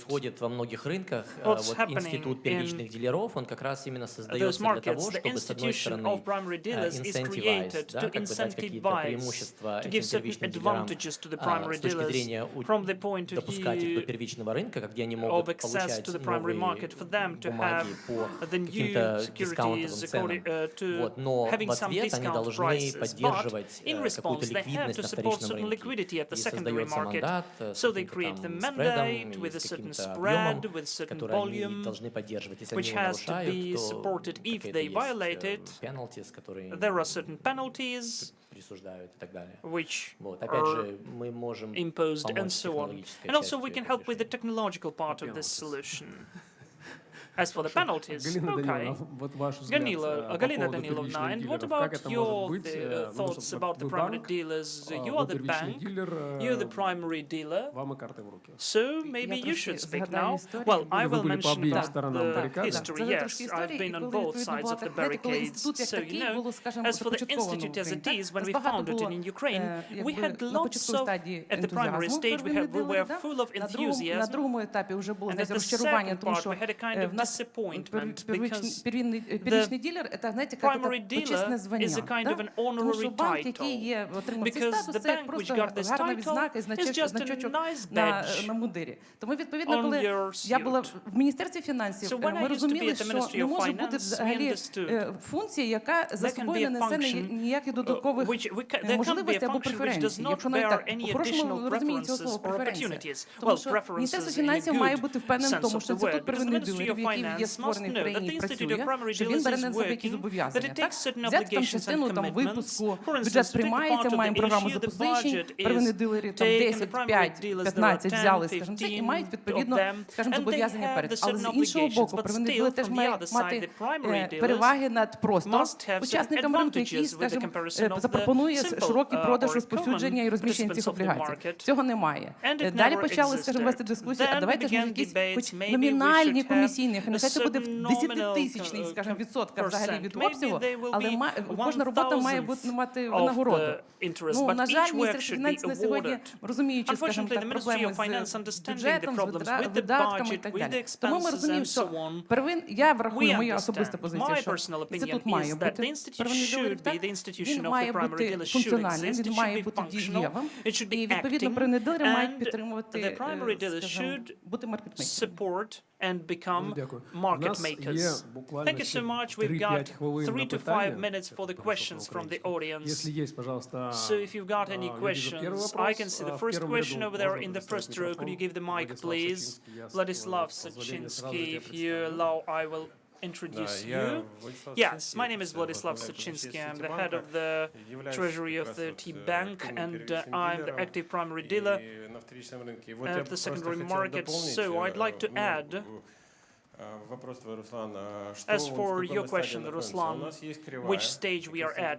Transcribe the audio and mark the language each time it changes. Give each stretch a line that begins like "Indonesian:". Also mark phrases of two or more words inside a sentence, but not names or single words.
English: What's happening in those markets, the institution of primary dealers is created to incentivize, to give certain advantages to the primary dealers from the point of view of access to the primary market, for them to have the new securities according to
Russian: Но
English: having
Russian: в
English: some
Russian: ответ они
English: discount
Russian: должны
English: prices, but
Russian: поддерживать
English: in
Russian: какую-то
English: response they have
Russian: ликвидность
English: to
Russian: на
English: support
Russian: вторичном
English: certain
Russian: рынке.
English: liquidity at the
Russian: И
English: secondary
Russian: создается
English: market.
Russian: мандат с
English: So they
Russian: каким-то
English: create the
Russian: там спредом
English: mandate
Russian: и
English: with a
Russian: с
English: certain
Russian: каким-то объемом,
English: spread, with certain
Russian: который они
English: volume,
Russian: должны поддерживать. Если они
English: which
Russian: его
English: has to
Russian: нарушают,
English: be
Russian: то
English: supported if
Russian: какие-то
English: they violate
Russian: есть
English: it.
Russian: penalties, которые
English: There are certain penalties
Russian: присуждают и так далее.
English: which
Russian: Вот. Опять
English: are
Russian: же, мы можем
English: imposed and
Russian: помочь с
English: so on.
Russian: технологической
English: And also
Russian: частью
English: we can
Russian: этого
English: help with the
Russian: решения.
English: technological part of this solution. As for the penalties,
Russian: Галина
English: okay.
Russian: Даниловна, вот ваш взгляд по
English: Galina
Russian: поводу
English: Danilovna, and
Russian: первичных
English: what
Russian: дилеров,
English: about
Russian: как это
English: your
Russian: может быть? Ну,
English: thoughts
Russian: вот
English: about the
Russian: вы
English: primary
Russian: банк,
English: dealers? You
Russian: вы
English: are the
Russian: первичный
English: bank,
Russian: дилер,
English: you're the primary dealer,
Russian: вам и карты в руки.
English: so maybe
Ukrainian: Я
English: you
Ukrainian: трошки
English: should speak
Ukrainian: згадаю
English: now.
Ukrainian: історію.
English: Well, I
Ukrainian: Ви
English: will
Ukrainian: були по
English: mention
Russian: обоим
English: about
Ukrainian: сторонам
English: the
Ukrainian: барикади.
English: history.
Ukrainian: Це
English: Yes,
Ukrainian: трошки
English: I've
Ukrainian: історії,
English: been
Ukrainian: і
English: on
Ukrainian: коли
English: both
Ukrainian: відповідно
English: sides
Ukrainian: була
English: of the
Ukrainian: так, знаєте, коли
English: barricades.
Ukrainian: інститут як
English: So, you
Ukrainian: такий
English: know,
Ukrainian: було, скажімо,
English: as for the
Ukrainian: започатковано в
English: institute as
Ukrainian: Україні,
English: it is, when we
Ukrainian: багато
English: founded it
Ukrainian: було,
English: in Ukraine, we
Ukrainian: якби,
English: had
Ukrainian: на
English: lots
Ukrainian: початковій
English: of,
Ukrainian: стадії
English: at the primary
Ukrainian: ентузіазму
English: stage,
Ukrainian: первинні
English: we were
Ukrainian: дилери,
English: full of
Ukrainian: на
English: enthusiasm.
Ukrainian: другому етапі вже було
English: And
Ukrainian: десь
English: at the
Ukrainian: розчарування,
English: second
Ukrainian: тому
English: part,
Ukrainian: що
English: we had a kind of
Ukrainian: в нас
English: disappointment because
Ukrainian: первичний дилер, це, знаєте, як
English: primary
Ukrainian: це почесне
English: dealer
Ukrainian: звання.
English: is a kind
Russian: да?
English: of an
Ukrainian: Тому що
English: honorary
Ukrainian: банк, який
English: title.
Ukrainian: є, отримав цей
English: Because
Ukrainian: статус,
English: the
Ukrainian: це як
English: bank which
Ukrainian: просто
English: got this
Ukrainian: гарна
English: title
Ukrainian: відзнака і
English: is just a
Ukrainian: значочок
English: nice
Ukrainian: на
English: badge
Ukrainian: мундирі. Тому, відповідно,
English: on
Ukrainian: коли
English: your
Ukrainian: я була
English: suit.
Ukrainian: в Міністерстві фінансів,
English: So when I
Ukrainian: ми
English: used to be
Ukrainian: розуміли,
English: at the
Ukrainian: що
English: Ministry
Ukrainian: не
English: of
Ukrainian: може бути
English: Finance, we
Ukrainian: взагалі
English: understood
Ukrainian: функція, яка за
English: there can
Ukrainian: собою
English: be
Ukrainian: не
English: a
Ukrainian: несе
English: function,
Ukrainian: ніяких додаткових
English: there can't be a
Ukrainian: можливостей або
English: function which does
Ukrainian: преференцій.
English: not
Ukrainian: Якщо навіть
English: bear
Ukrainian: так,
English: any
Ukrainian: по-хорошому
English: additional
Ukrainian: розуміємо цього слова
English: preferences or
Ukrainian: преференція.
English: opportunities.
Ukrainian: Тому
English: Well,
Ukrainian: що
English: preferences
Ukrainian: Міністерство
English: in a
Ukrainian: фінансів має
English: good
Ukrainian: бути впевненим в тому,
English: sense
Ukrainian: що
English: of the
Ukrainian: інститут
English: word, because the
Ukrainian: первинних
English: Ministry
Ukrainian: дилерів,
English: of
Ukrainian: який є
English: Finance
Ukrainian: створений
English: must
Ukrainian: в
English: know that
Ukrainian: країні
English: the
Ukrainian: і
English: Institute of
Ukrainian: працює,
English: Primary
Ukrainian: що він
English: Dealers
Ukrainian: бере
English: is
Ukrainian: на себе якісь
English: working, that
Ukrainian: зобов'язання.
English: it takes certain
Ukrainian: Взяти там
English: obligations and
Ukrainian: частину там
English: commitments.
Ukrainian: випуску,
English: For instance,
Ukrainian: бюджет
English: to take a
Ukrainian: приймається,
English: part of
Ukrainian: маємо
English: the
Ukrainian: програму
English: issue, the
Ukrainian: запозичень,
English: budget
Ukrainian: первинні
English: is
Ukrainian: дилери там
English: taken,
Ukrainian: 10,
English: the primary
Ukrainian: 5,
English: dealers, there are
Ukrainian: 15 взяли,
English: 10,
Ukrainian: скажімо, це, і
English: 15
Ukrainian: мають
English: of
Ukrainian: відповідно,
English: them,
Ukrainian: скажімо,
English: and they
Ukrainian: зобов'язання
English: have
Ukrainian: перед.
English: the
Ukrainian: Але
English: certain
Ukrainian: з іншого
English: obligations,
Ukrainian: боку,
English: but
Ukrainian: первинний
English: still,
Ukrainian: дилер теж
English: from the
Ukrainian: має
English: other side,
Ukrainian: мати
English: the primary dealers
Ukrainian: переваги над просто
English: must have certain
Ukrainian: учасником ринку, який,
English: advantages with the
Ukrainian: скажімо,
English: comparison of the
Ukrainian: запропонує
English: simple,
Ukrainian: широкий продаж,
English: or
Ukrainian: розповсюдження і
English: common
Ukrainian: розміщення
English: participants
Ukrainian: цих
English: of the
Ukrainian: облігацій.
English: market.
Ukrainian: Цього немає.
English: And it
Ukrainian: Далі
English: never
Ukrainian: почали, скажімо, вести
English: existed.
Ukrainian: дискусії, а
English: Then
Ukrainian: давайте ж
English: began
Ukrainian: може якісь
English: debates,
Ukrainian: хоч
English: maybe we
Ukrainian: номінальні
English: should have
Ukrainian: комісійні,
English: a
Ukrainian: нехай це буде в
English: certain
Ukrainian: 10-тисячний,
English: nominal,
Ukrainian: скажімо, відсотка взагалі від
English: percent. Maybe
Ukrainian: обсягу,
English: they will
Ukrainian: але
English: be
Ukrainian: кожна робота має
English: 1,000th
Ukrainian: мати
English: of
Ukrainian: винагороду.
English: the interest,
Ukrainian: Ну,
English: but
Ukrainian: на жаль,
English: each work
Ukrainian: Міністерство
English: should be
Ukrainian: фінансів на сьогодні,
English: awarded.
Ukrainian: розуміючи, скажімо
English: Unfortunately, the
Ukrainian: так,
English: Ministry
Ukrainian: проблеми
English: of Finance,
Ukrainian: з
English: understanding the
Ukrainian: бюджетом, з
English: problems with the
Ukrainian: видатками і
English: budget,
Ukrainian: так
English: with the
Ukrainian: далі. Тому ми
English: expenses
Ukrainian: розуміємо,
English: and
Ukrainian: що
English: so on.
Ukrainian: я врахую,
English: We
Ukrainian: моя
English: understand.
Ukrainian: особиста позиція,
English: My
Ukrainian: що
English: personal opinion
Ukrainian: інститут
English: is
Ukrainian: має
English: that
Ukrainian: бути
English: the institute
Ukrainian: первинний дилер,
English: should be, the
Ukrainian: він
English: institution of the
Ukrainian: має
English: primary
Ukrainian: бути
English: dealers should
Ukrainian: функціональним,
English: exist,
Ukrainian: він
English: it
Ukrainian: має
English: should be
Ukrainian: бути
English: functional,
Ukrainian: дієвим,
English: it should
Ukrainian: і
English: be
Ukrainian: відповідно
English: acting,
Ukrainian: первинні дилери мають
English: and
Ukrainian: підтримувати,
English: the primary dealers
Ukrainian: скажімо,
English: should
Ukrainian: бути маркетмейкерами.
English: support and become
Ukrainian: Дякую.
English: market
Ukrainian: У нас є
English: makers.
Ukrainian: буквально
English: Thank you
Ukrainian: ще
English: so much. We've got
Ukrainian: 3-5 хвилин
English: 3
Ukrainian: на
English: to 5
Ukrainian: питання.
English: minutes for the
Ukrainian: Це перше
English: questions from the
Ukrainian: по-українськи.
English: audience.
Russian: Если есть, пожалуйста,
English: So if you've got any
Russian: я вижу первый
English: questions,
Russian: вопрос.
English: I can see the
Russian: В
English: first
Russian: первом
English: question
Russian: ряду
English: over there
Russian: можно
English: in the
Russian: предоставить
English: first row. Could you
Russian: микрофон.
English: give the mic,
Russian: Владислав
English: please?
Russian: Сачинский. Я с
English: Vladislav
Russian: позволения сразу
English: Sachinsky,
Russian: тебя
English: if you
Russian: представлю.
English: allow, I will introduce you. Yes, my name is Vladislav Sachinsky. I'm the head of the treasury of the T-Bank, and I'm the active primary dealer at the secondary market. So I'd like to add, as for your question, Ruslan, which stage we are at.